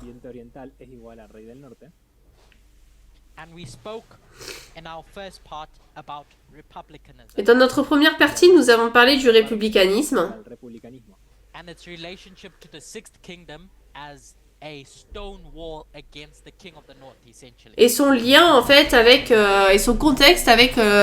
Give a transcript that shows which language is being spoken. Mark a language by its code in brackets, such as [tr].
[es] viento oriental es igual al rey del norte. [en] and we spoke in our first part about republicanism [fr] Et dans notre première partie, nous avons parlé du républicanisme [es] Al republicanismo. [en] and its relationship to the sixth kingdom as a stone wall against the king of the north, essentially. [fr] et son lien en fait avec et son contexte avec